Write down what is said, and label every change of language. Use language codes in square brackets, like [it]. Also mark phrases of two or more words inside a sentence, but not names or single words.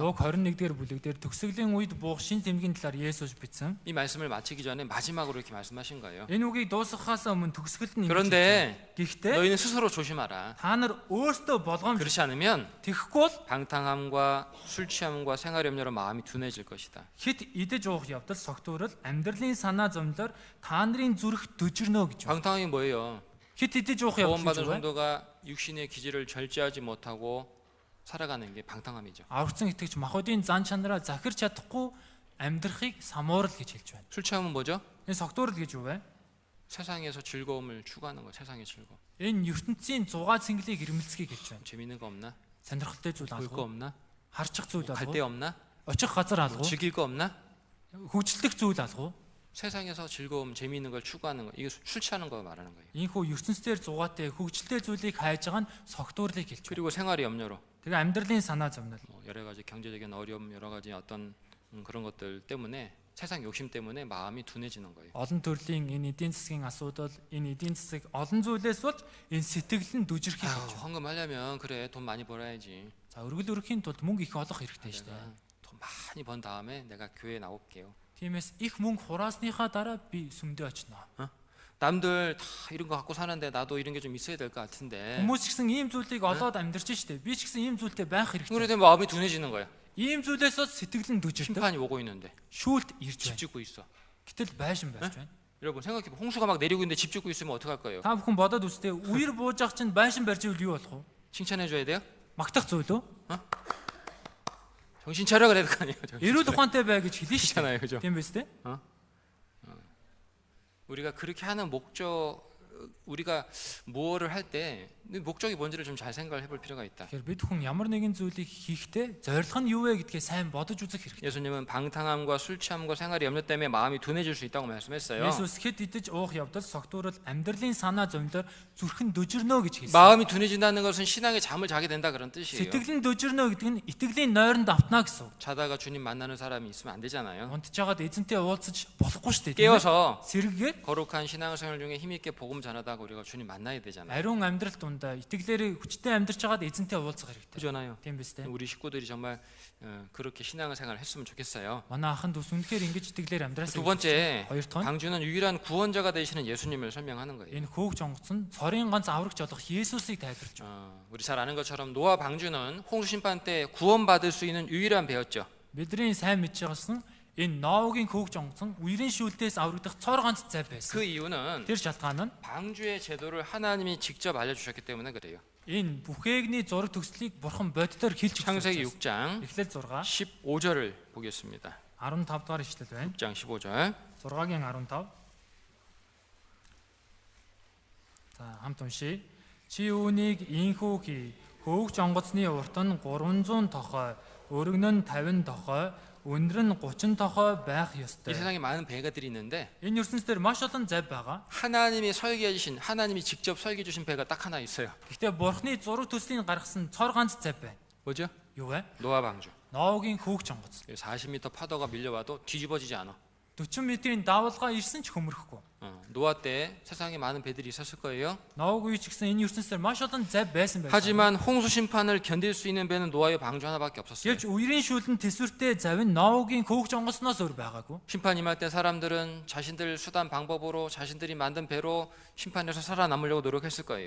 [mn] Луг 21-р бүлэг дээр төгсгөлийн үед буух шин тэмдгийн талаар Есүс бичсэн. [ko] 이 말씀을 마치기 전에 마지막으로 이렇게 말씀하신 거예요. [mn] Энэ үгийг дуусгахаас өмнө төгсгөлд нь [ko] 그런데 [mn] гэхдээ [ko] 너희는 스스로 조심하라. [mn] та нар өөрсдөө болгоомж [ko] 그렇지 않으면 [mn] тэхгүй бол [ko] 방탕함과 술 취함과 생활 염려로 마음이 둔해질 것이다. [mn] хэд идэж уух явдал согтуурал амьдралын санаа зовнилоор та нарын зүрх дөжирнө гэж байна. [ko] 방탕함이 뭐예요? [mn] хэд идэж уух явдал [ko] 구원받은 [mn] гэж байна. [ko] 성도가 육신의 기질을 절제하지 못하고 살아가는 게 방탕함이죠. [mn] Аврагдсан итгэгч махбодын зан чанараа захирч чадахгүй амьдрахыг самуурал гэж хэлж байна. [ko] 술 취함은 뭐죠? [mn] Энэ согтуурал гэж юу вэ? [ko] 세상에서 즐거움을 추구하는 거, 세상의 즐거움. [mn] Энэ ертөнцийн зугаа цэнгэлийг ирмэлцгийг хэлж байна. [ko] 재밌는 거 없나? [mn] Сонирхолтой зүйл [ko] 볼 거 [mn] алга. [ko] 없나? [mn] Харчих зүйл [ko] 갈 [mn] алга. [ko] 데 없나? [mn] Очих газар алга. [ko] 즐길 거 없나? [mn] хөгжөлдөх зүйл алгу. [ko] 세상에서 즐거움, 재미있는 걸 추구하는 거, 이게 술 취하는 거 말하는 거예요. [mn] Ийхүү ертөнцийн зугаатай хөгжөлтэй зүйлийг хайж байгаа нь согтуурлыг хэлж байна. [ko] 그리고 생활의 염려로 [mn] Тэгээ амьдралын санаа зовнил. [ko] 뭐 여러 가지 경제적인 어려움, 여러 가지 어떤 그런 것들 때문에 세상 욕심 때문에 마음이 둔해지는 거예요. [mn] Олон төрлийн энэ эдийн засгийн асуудал, энэ эдийн засаг олон зүйлээс болж энэ сэтгэл нь дүжирхийг [ko] 아유, [mn] болж байна. [ko] 헌금하려면 그래 돈 많이 벌어야지. [mn] За өргөл өрөхийн тулд мөнгө их олох хэрэгтэй шүү дээ. [ko] 내가 돈 많이 번 다음에 내가 교회에 나올게요. [mn] Тиймээс их мөнгө хураасныхаа дараа би сүмдээ очино. [ko] 남들 다 이런 거 갖고 사는데 나도 이런 게 좀 있어야 될 것 같은데. [mn] Хүмүүс ч гэсэн ийм зүйлийг олоод амьдарч штэ. Би ч гэсэн ийм зүйлтэй байх хэрэгтэй. [ko] 그래 되면 마음이 둔해지는 거야. [mn] Ийм зүйлээс бол сэтгэл нь дүжирдэг. [ko] 심판이 오고 있는데 [mn] Шүүлт ирж [ko] 집 [mn] байна. [ko] 짓고 있어. [mn] Гэтэл байшин байж байна. [ko] 여러분 생각해 봐. 홍수가 막 내리고 있는데 집 짓고 있으면 어떡할 거예요? [mn] Та бүхэн бодоод үзтээ үер бууж ах чинь байшин барьж ивэл юу болох вэ? [ko] 칭찬해 줘야 돼요? [mn] Магтах зүйл үү? [ko] 정신 차려 그래야 될 거 아니에요. [mn] Эрүүл ухаантай бай гэж хэлнэ шүү [ko] 그렇잖아요. 그죠? [mn] дээ. Тийм биз дээ? [ko] 우리가 그렇게 하는 목적 우리가 뭐를 할 때 목적이 뭔지를 좀 잘 생각을 해볼 필요가 있다. [mn] Тэгэхээр бид хүн ямар нэгэн зүйлийг хийхдээ зорилго нь юу вэ гэдгээ сайн бодож үзэх хэрэгтэй. [ko] 예수님은 방탕함과 술 취함과 생활의 염려 때문에 마음이 둔해질 수 있다고 말씀했어요. [mn] Есүс хэд идэж уух явдал согтуурал амьдралын санаа зовнилоор зүрхэн дүжирнө гэж хэлсэн. [ko] 마음이 둔해진다는 것은 신앙의 잠을 자게 된다 그런 뜻이에요. [mn] Сэтгэл нь дүжирнө гэдэг нь итгэлийн нойронд автна гэсэн. [ko] 자다가 주님 만나는 사람이 있으면 안 되잖아요. [mn] Унтжгаад эзэнтэй уулзаж болохгүй шүү дээ. [ko] 깨어서 [mn] Сэрггээд [ko] 거룩한 신앙생활 중에 힘있게 복음 전하다가 우리가 주님 만나야 되잖아요. [mn] ариун амьдрал дундаа итгэлээр хүчтэй амьдрч байгаад эзэнтэй уулзах хэрэгтэй. [ko] 그잖아요. [mn] Тийм биз дээ. [ko] 우리 식구들이 정말 그렇게 신앙생활을 했으면 좋겠어요. [mn] Манай ахын дүүс үнэхээр ингэж итгэлээр амьдраасаа. [ko] 두 번째, [mn] Хоёр дахь нь [ko] 방주는 유일한 구원자가 되시는 예수님을 설명하는 거예요. [mn] энэ хөөгч онгоц нь цорын ганц аврагч болох Есүсийг тайлбарлаж байна. [ko] 우리 잘 아는 것처럼 노아 방주는 홍수 심판 때 구원받을 수 있는 유일한 배였죠. [mn] Бидний сайн мэдж байгаас нь энэ Ноагийн хөөгч онгоц нь үерийн шүүлтээс аврагдах цор ганц цай байсан. [ko] 그 이유는 [mn] Тэр шалтгаан нь [ko] 방주의 제도를 하나님이 직접 알려주셨기 때문에 그래요. [mn] энэ бүхээгний зураг төслийг бурхан боддоор хэлж [ko] 창세기 [mn] өгсөн. [ko] 6장 [mn] Эхлэл 6 [ko] 15절을 보겠습니다. [mn] 15 дугаар ишлэл байна. [ko] 6장 15절. [mn] 6-гийн 15. За хамт уншия. Чи үүнийг ийхүү хий. Хөөгч онгоцны урт нь 300 тохой, өргөн нь 50 тохой, өндөр нь 30 тохой байх [ko] 이 [mn] ёстой. [ko] 세상에 많은 배가들이 있는데 [mn] Энэ ертөнцийн маш олон зав байгаа. [ko] 하나님이 설계해 주신 하나님이 직접 설계해 주신 배가 딱 하나 있어요. [mn] Гэхдээ бурхны зураг төслийн гаргасан цор ганц зав байна. [ko] 뭐죠? [mn] Юу вэ? [ko] 노아 방주. [mn] Ноагийн хөөгч онгоц. [ko] 40m 파도가 밀려와도 뒤집어지지 않아. [mn] 40 метрийн давалгаа ирсэн ч хөмөрөхгүй. [ko] 노아 때 세상에 많은 배들이 있었을 거예요. [mn] Ноагүй ч гэсэн энэ ертөнцийн маш олон зав байсан байх. [ko] 하지만 홍수 심판을 견딜 수 있는 배는 노아의 방주 하나밖에 없었어요. [mn] Гэвч үерийн шүүлэн тэсвэртэй зав нь Ноагийн хөөгч онгоцноос өөр байгаагүй. [ko] 심판 임할 때 사람들은 자신들 수단 방법으로 자신들이 만든 배로 심판에서 살아남으려고 노력했을 거예요.